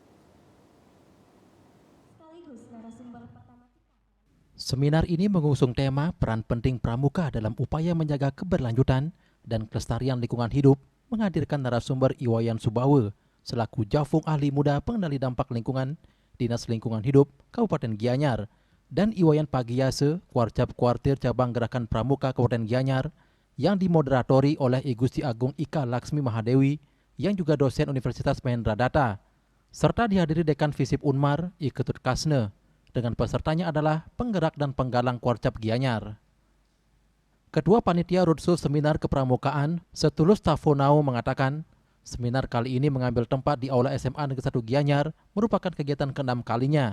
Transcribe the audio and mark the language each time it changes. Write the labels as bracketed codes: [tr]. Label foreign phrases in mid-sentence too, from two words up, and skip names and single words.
[id] Seminar ini mengusung tema peran penting pramuka dalam upaya menjaga keberlanjutan dan kelestarian lingkungan hidup, menghadirkan narasumber Iwayan Subawe selaku Jafung Ahli Muda Pengendali Dampak Lingkungan Dinas Lingkungan Hidup Kabupaten Gianyar dan Iwayan Pagiyase Kuarcap Kuartir Cabang Gerakan Pramuka Kabupaten Gianyar yang dimoderatori oleh I Gusti Agung Ika Laksmi Mahadewi yang juga dosen Universitas Mahendra Data serta dihadiri Dekan Visip Unmar I Ketut Kasne dengan pesertanya adalah penggerak dan penggalang Kuarcap Gianyar. Ketua Panitia Roadshow Seminar Kepramukaan, Setulus Tafonau mengatakan, seminar kali ini mengambil tempat di Aula SMA Negeri 1 Gianyar merupakan kegiatan ke-6 kalinya.